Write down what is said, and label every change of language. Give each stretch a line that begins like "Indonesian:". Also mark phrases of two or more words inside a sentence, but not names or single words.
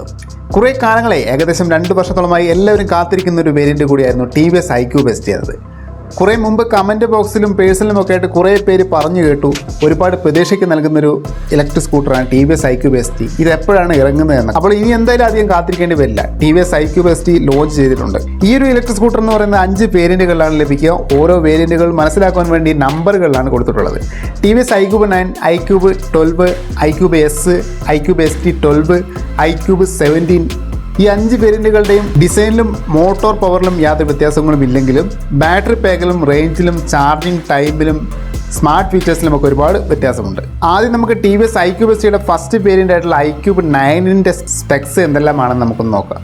Malayalam: കുറേ കാലങ്ങളെ ഏകദേശം 2 വർഷത്തോളമായി എല്ലാവരും കാത്തിരിക്കുന്ന ഒരു വേരിയൻ്റ് കൂടിയായിരുന്നു TVS iQube ST എന്നത്. കുറേ മുമ്പ് കമൻറ്റ് ബോക്സിലും പേഴ്സണലും ഒക്കെ ആയിട്ട് കുറേ പേര് പറഞ്ഞു കേട്ടു ഒരുപാട് പ്രതീക്ഷയ്ക്ക് നൽകുന്നൊരു ഇലക്ട്രിക് സ്കൂട്ടറാണ് TVS iQube ST. ഇത് എപ്പോഴാണ് ഇറങ്ങുന്നതെന്ന്. അപ്പോൾ ഇനി എന്തായാലും അധികം കാത്തിരിക്കേണ്ടി വരില്ല. TVS iQube ST ലോഞ്ച് ചെയ്തിട്ടുണ്ട്. ഈ ഒരു ഇലക്ട്രിക് സ്കൂട്ടർ എന്ന് പറയുന്നത് 5 വേരിയൻറ്റുകളിലാണ് ലഭിക്കുക. ഓരോ വേരിയൻറ്റുകൾ മനസ്സിലാക്കാൻ വേണ്ടി നമ്പറുകളിലാണ് കൊടുത്തിട്ടുള്ളത്. TVS iQube 9, iQube 12, iQube S, iQube ST 12, iQube 17. ഈ 5 വേരിയൻറ്റുകളുടെയും ഡിസൈനിലും മോട്ടോർ പവറിലും യാതൊരു വ്യത്യാസങ്ങളും ഇല്ലെങ്കിലും ബാറ്ററി പാക്കിലും റേഞ്ചിലും ചാർജിങ് ടൈമിലും സ്മാർട്ട് ഫീച്ചേഴ്സിലും ഒക്കെ ഒരുപാട് വ്യത്യാസമുണ്ട്. ആദ്യം നമുക്ക് TVS iQube STയുടെ
English: first variant
Malayalam: ആയിട്ടുള്ള iQube 9ൻ്റെ സ്പെക്സ് എന്തെല്ലാമാണെന്ന് നമുക്കൊന്ന് നോക്കാം.